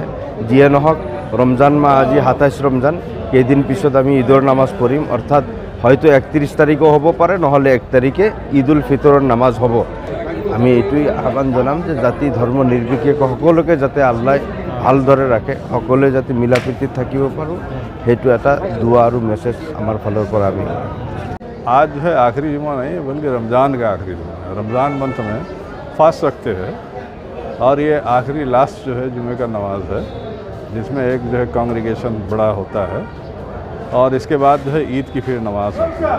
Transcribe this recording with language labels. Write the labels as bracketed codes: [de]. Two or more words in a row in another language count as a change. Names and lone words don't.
[as] যিয়ে নহওক ৰমজান মাহ আজি 27 ৰমজান, কেইদিন পিছত আমি ঈদৰ নামাজ পঢ়িম, অৰ্থাৎ হয়তো 31 তাৰিখো হ'ব পাৰে, নহ'লে 1 তাৰিখে ঈদ উল ফিতৰৰ নামাজ হ'ব। আমি এইটোৱেই আহ্বান জনাম যে জাতি ধৰ্ম নিৰ্বিশেষে সকলোকে যাতে আল্লাহ ভালদৰে ৰাখে, সকলোৱে যাতে মিলা প্ৰীতিত থাকিব পাৰোঁ, সেইটো এটা দুआ [hi] और मैसेज हमारे फलों पर आ गई। आज जो है आखिरी जुमा नहीं बल्कि रमज़ान का आखिरी जुमा है। रमज़ान मंथ में फास्ट रखते हैं और ये आखिरी लास्ट जो है जुमे का नमाज है, जिसमें एक जो है कांग्रेगेशन बड़ा होता है और इसके बाद जो है ईद की फिर नमाज होती है।